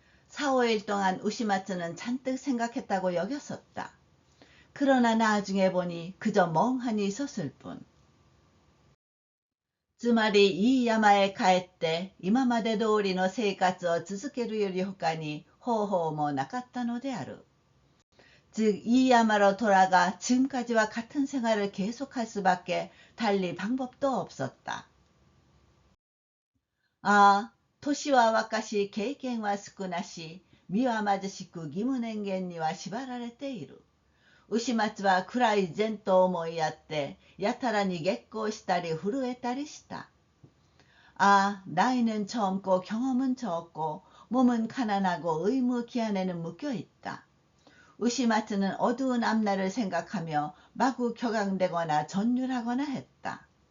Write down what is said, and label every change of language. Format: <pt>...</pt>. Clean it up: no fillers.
<ko>4、5일 동안 우시마츠는 잔뜩 생각했다고 여겼었다. 그러나 나중에 보니 그저 멍하니 있었을 뿐.</ko> <ja>つまりいい山へ帰って今まで通りの生活を続けるより他に方法もなかったのである。</ja> <ko>즉 이야마로 돌아가 지금까지와 같은 생활을 계속할 수밖에 달리 방법도 없었다.</ko> <ja>아, 토시와 와카시経験は少なし、身は貧しく義務年限には縛られている。牛松は暗い前と思いやって、やたらに激高したり震えたりした。</ja> <ko>아, 나이는 젊고 경험은 적고 몸은 가난하고 의무 기한에는 묶여 있다. 우시마츠는 어두운 앞날을 생각하며 마구 격앙되거나 전율하거나 했다.</ko>